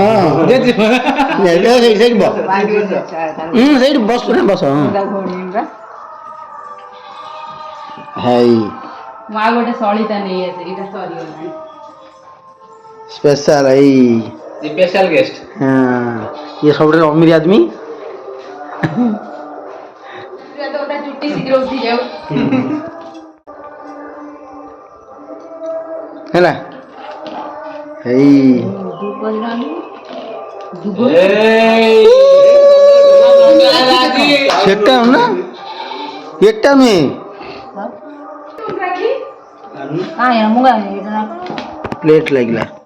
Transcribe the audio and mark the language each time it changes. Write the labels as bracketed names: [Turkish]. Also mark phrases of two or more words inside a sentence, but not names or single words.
[Odia] ସେଇଠି ବସ ନା ବସ ହେଇ ମୁଁ ଆଉ ଗୋଟେ ସଳିତା ନେଇ ଆସେ ଏଇଟା ସରିଗଲାଣି। ସ୍ପେଶାଲ ଏଇ [English] special guest [Hindi] हाँ ये सब अमीर आदमी [Odia] ଚୁଟି ଶୀଘ୍ର ଉଠି ଯାଉ। ହେଲା ହେଇ ସେଟା ନା ଏଟା ନୁହେଁ ପ୍ଲେଟ ଲାଗିଲା